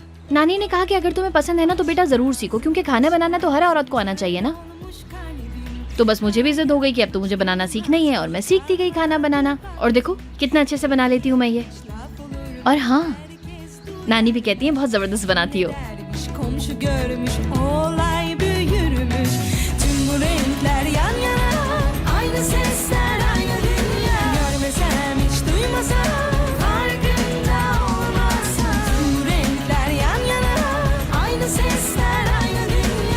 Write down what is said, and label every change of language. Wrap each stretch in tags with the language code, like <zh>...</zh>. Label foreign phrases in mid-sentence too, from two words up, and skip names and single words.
<hi>नानी ने कहा कि अगर तुम्हें पसंद है ना तो बेटा जरूर सीखो, क्योंकि खाना बनाना तो हर औरत को आना चाहिए ना। तो बस मुझे भी जिद हो गई कि अब तो मुझे बनाना सीखना ही है, और मैं सीखती गई खाना बनाना। और देखो कितना अच्छे से बना लेती हूँ मैं ये। और हाँ, नानी भी कहती है बहुत जबरदस्त बनाती हो।</hi> <tr>Komşu görmüş, olay büyürmüş. Tüm bu renkler yan yana, aynı sesler, aynı dünya. Görmesem hiç duymasam, farkında olmasam. Tüm bu renkler yan yana, aynı sesler, aynı dünya.</tr>